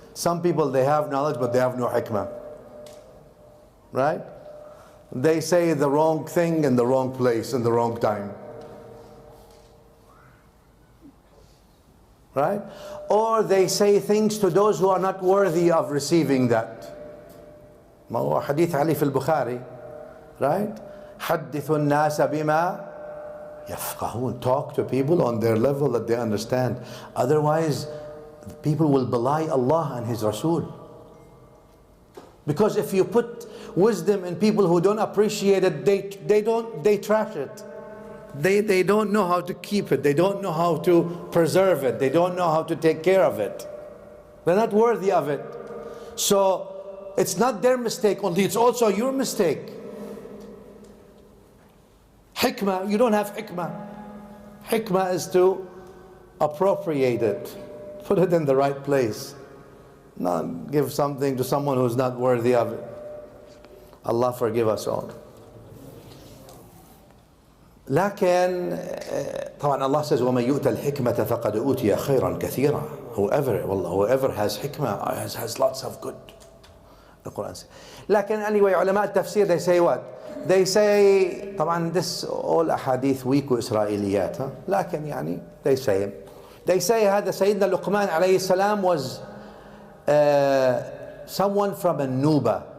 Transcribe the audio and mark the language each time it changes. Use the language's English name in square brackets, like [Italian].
[English] Some people, they have knowledge but they have no hikmah. Right? They say the wrong thing in the wrong place in the wrong time. Right? Or they say things to those who are not worthy of receiving that. [Arabic] ما هو حديث علي في البخاري. Right? حدث الناس بما يفقهون. [English] Talk to people on their level that they understand. Otherwise, people will belie Allah and His Rasul. Because if you put wisdom in people who don't appreciate it, they trash it. They don't know how to keep it. They don't know how to preserve it. They don't know how to take care of it. They're not worthy of it. So it's not their mistake only, it's also your mistake. Hikmah, you don't have hikmah. Hikmah is to appropriate it, put it in the right place, not give something to someone who's not worthy of it. Allah forgive us all. [Arabic] لكن طبعا [English] Allah says [Arabic] وَمَنْ يُؤْتَ الْحِكْمَةَ فَقَدْ أُوتِيَ خَيْرًا كَثِيرًا. [English] Whoever has hikmah has lots of good. The Quran says. لكن anyway, [Arabic] علماء التفسير, [English] they say what? They say طبعا this all [Arabic] أحاديث [English] weak [Arabic] وإسرائيليات. [English] لكن they say [Arabic] هذا سيدنا لقمان عليه السلام [English] was someone from Ninowy.